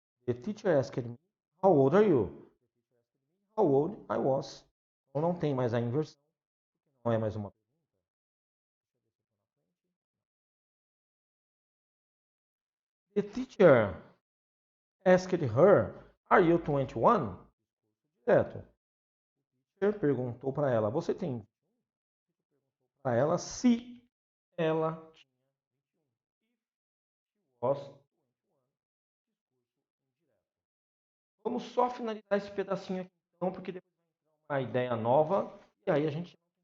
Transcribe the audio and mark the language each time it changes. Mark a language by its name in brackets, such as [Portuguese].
[English] The teacher asked me, how old are you? How old I was. [Portuguese] Então não tem mais a inversão, não é mais uma pergunta. [English] The teacher asked her, are you 21? [Portuguese] Direto. O teacher perguntou para ela, você tem? Para ela se ela tinha was. Vamos só finalizar esse pedacinho aqui então, porque depois vai entrar uma ideia nova e aí a gente...